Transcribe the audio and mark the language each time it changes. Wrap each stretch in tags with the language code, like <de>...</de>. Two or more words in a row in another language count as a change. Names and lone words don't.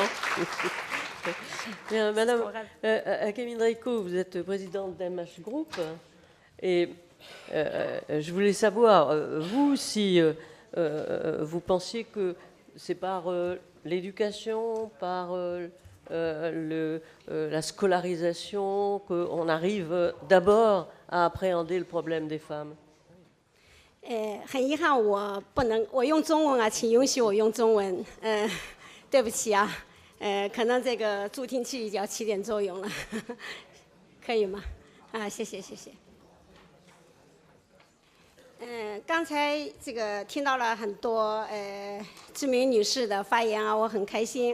<fr>Bien, Madame Hakemin Reiko, vous êtes présidente d'MH Group, et je voulais savoir, vous, si vous pensiez que c'est par l'éducation, par la scolarisation qu'on arrive d'abord à appréhender le problème des femmes.</fr> <zh>很遗憾，我用中文啊，请允许我用中文。对不起啊，可能这个助听器要起点作用了，可以吗？啊，谢谢谢谢。刚才这个听到了很多知名女士的发言啊，我很开心。</zh>